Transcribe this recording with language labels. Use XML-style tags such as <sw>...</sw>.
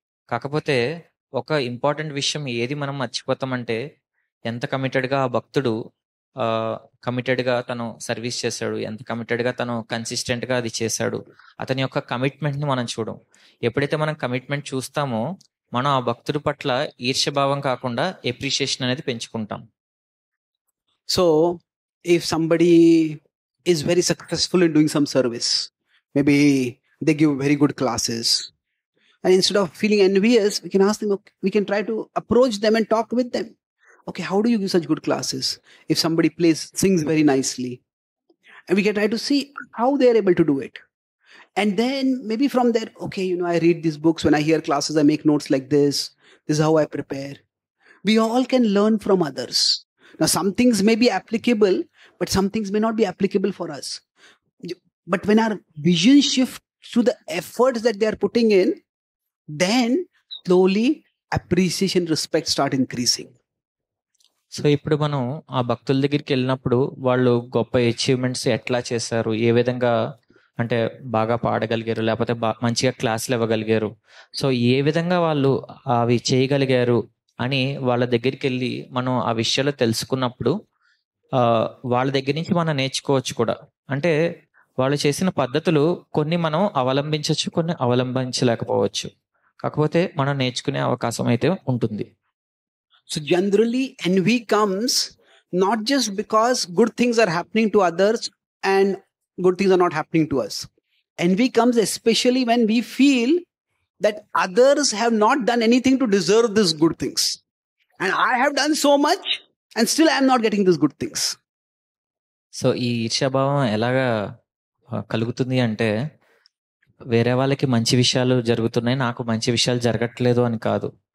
<te>కాకపోతే ఒక ఇంపార్టెంట్ విషయం ఏది మనం మర్చిపోతామంటే, ఎంత కమిటెడ్గా ఆ భక్తుడు కమిటెడ్గా తను సర్వీస్ చేశాడు, ఎంత కమిటెడ్గా తను కన్సిస్టెంట్గా అది చేశాడు. అతని యొక్క కమిట్మెంట్ని మనం చూడం. ఎప్పుడైతే మనం కమిట్మెంట్ చూస్తామో మనం ఆ భక్తుడి పట్ల ఈర్ష్యభావం కాకుండా ఎప్రిషియేషన్ అనేది పెంచుకుంటాం.</te> <en>So if somebody is very successful in doing some service, maybe they give very good classes, and instead of feeling envious, we can ask them, okay, we can try to approach them and talk with them. Okay, how do you give such good classes? If somebody sings very nicely, and we can try to see how they are able to do it. And then maybe from there, okay, I read these books. When I hear classes, I make notes like this. This is how I prepare. We all can learn from others. Now, some things may be applicable, but some things may not be applicable for us. But when our vision shifts to the efforts that they are putting in, then slowly appreciation, respect start increasing.</en> <te>So ఇప్పుడు మనం ఆ భక్తుల దగ్గరికి వెళ్ళినప్పుడు వాళ్ళు గొప్ప achievements ఎట్లా చేశారు, ఏ విధంగా అంటే బాగా పాడగలిగారు, లేకపోతే మంచిగా క్లాసులు ఇవ్వగలిగారు, సో ఏ విధంగా వాళ్ళు అవి చేయగలిగారు అని వాళ్ళ దగ్గరికి వెళ్ళి మనం ఆ విషయాలు తెలుసుకున్నప్పుడు వాళ్ళ దగ్గర నుంచి మనం నేర్చుకోవచ్చు కూడా. అంటే వాళ్ళు చేసిన పద్ధతులు కొన్ని మనం అవలంబించవచ్చు, కొన్ని అవలంబించలేకపోవచ్చు. కాకపోతే మనం నేర్చుకునే అవకాశం అయితే ఉంటుంది.</te> <en>So generally envy comes not just because good things are happening to others and good things are not happening to us. Envy comes especially when we feel that others have not done anything to deserve these good things. And I have done so much and still I am not getting these good things.</en> <te>So ఈ ఈర్ష్యాభావం ఎలాగా కలుగుతుంది అంటే, వేరే వాళ్ళకి మంచి విషయాలు జరుగుతున్నాయి, నాకు మంచి విషయాలు జరగట్లేదు అని కాదు.</te>